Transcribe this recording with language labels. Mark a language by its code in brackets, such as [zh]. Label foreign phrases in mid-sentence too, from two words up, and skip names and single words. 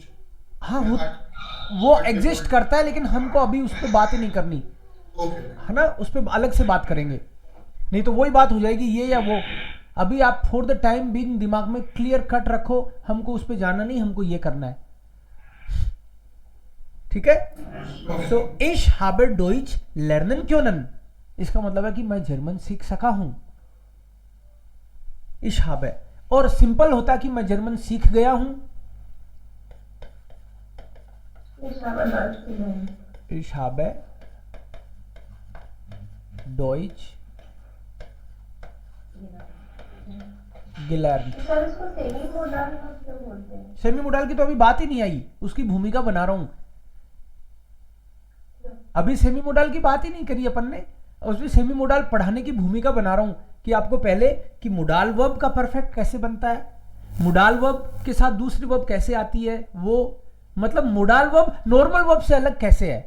[hi] हाँ वो एग्जिस्ट करता है, लेकिन हमको अभी उस पर बात ही नहीं करनी ओके है ना, उस पर अलग से बात करेंगे, नहीं तो वही बात हो जाएगी ये या वो। अभी आप [en] for the time being [hi] दिमाग में [en] clear cut [hi] रखो, हमको उस पर जाना नहीं, हमको ये करना है, ठीक है? [de] सो ich habe Deutsch lernen können, [hi] इसका मतलब है कि मैं जर्मन सीख सका हूं, [de] ich habe। [hi] और सिंपल होता है कि मैं जर्मन सीख गया हूं, [de] ich habe Deutsch gelernt। [en] semi modal [hi] की तो अभी बात ही नहीं आई, उसकी भूमिका बना रहा हूं, अभी [en] semi modal [hi] की बात ही नहीं करी अपन ने, उसमें [en] semi modal [hi] पढ़ाने की भूमिका बना रहा हूं कि आपको पहले कि [en] modal verb [hi] का परफेक्ट कैसे बनता है, [en] modal verb [hi] के साथ दूसरी वर्ब कैसे आती है, वो मतलब [en] modal verb normal verb [hi] से अलग कैसे है।